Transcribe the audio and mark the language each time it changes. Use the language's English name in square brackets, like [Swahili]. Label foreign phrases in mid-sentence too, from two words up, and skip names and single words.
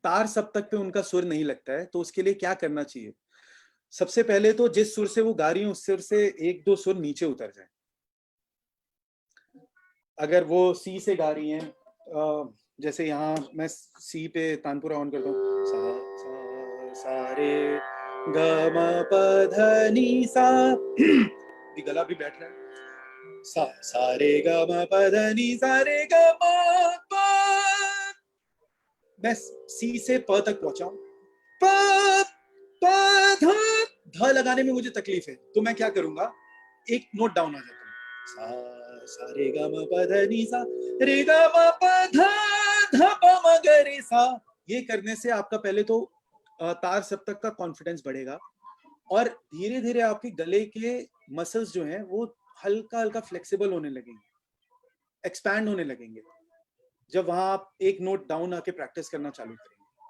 [Hindi] तार सप्तक पे उनका सुर नहीं लगता है, तो उसके लिए क्या करना चाहिए? सबसे पहले तो जिस सुर से वो गा रही है उस सुर से 1-2 सुर नीचे उतर जाए। अगर वो सी से गा रही हैं, जैसे यहाँ मैं सी पे तानपुरा ऑन करता हूँ, सा रे ग म प ध नी सा, भी गला भी बैठ रहा है, सा रे ग म प ध नी सा रे ग म प, मैं सी से प तक पहुंचा हूं, प प ध लगाने में मुझे तकलीफ है, तो मैं क्या करूंगा, एक [English] note down [Hindi] आ जाता हूँ, सा रे ग म प ध नी सा रे ग म प ध प म ग रे सा। ये करने से आपका पहले तो तार सप्तक का कॉन्फिडेंस बढ़ेगा, और धीरे धीरे आपके गले के मसल्स जो हैं वो हल्का हल्का फ्लेक्सिबल होने लगेंगे, एक्सपैंड होने लगेंगे, जब वहां आप एक [English] note down [Hindi] आके प्रैक्टिस करना चालू करेंगे।